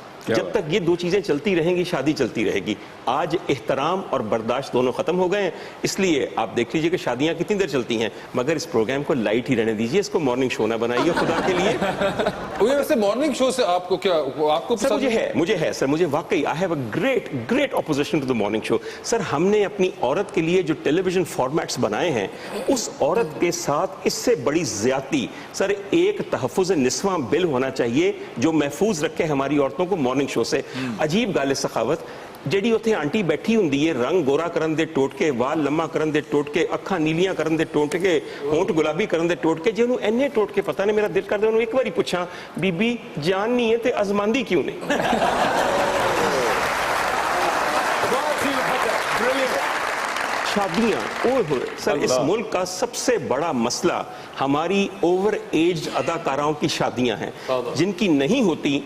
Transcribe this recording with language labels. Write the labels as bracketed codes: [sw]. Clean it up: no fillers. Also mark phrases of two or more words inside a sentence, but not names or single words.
[ur] جب تک یہ دو چیزیں چلتی رہیں گی شادی چلتی رہے گی. آج احترام اور برداشت دونوں ختم ہو گئے ہیں, اس لیے آپ دیکھ لیجئے کہ شادیاں کتنی دیر چلتی ہیں, مگر اس پروگرام کو لائٹ ہی رہنے دیجئے, اس کو [en] morning show [ur] نہ بنائیے خدا کے لیے. ویسے [en] morning show [ur] سے آپ کو کیا, آپ کو سر مجھے ہے سر, مجھے واقعی [en] I have a great opposition to the morning show. [ur] سر ہم نے اپنی عورت کے لیے جو [en] television formats [ur] بنائے ہیں, اس عورت کے ساتھ اس سے بڑی زیادتی سر ایک تحفظ نسواں بل ہونا چاہیے جو محفوظ رکھے ہماری عورتوں کو [en] morning show [ur] سے. [pa] عجیب گال سخاوت جڑی اتنے آنٹی بیٹھی ہوندی ہے, رنگ گورا کرن دے ٹوٹ کے, وال لمما کرن دے ٹوٹ کے, اکھاں نیلیاں کرن دے ٹوٹ کے, ہونٹ گلابی کرن دے ٹوٹ کے, جی انہوں اینے ٹوٹ کے پتہ نہیں, میرا دل کر دے انہوں ایک باری پوچھاں بی بی جان نہیں ہے تے ازماندی کیوں نہیں. شادیاں اوہ ہوئے سر, [ur] اس ملک کا سب سے بڑا مسئلہ ہماری [en] over aged [ur] اداکاراؤں کی شادیاں ہیں, جن کی نہیں ہوتی.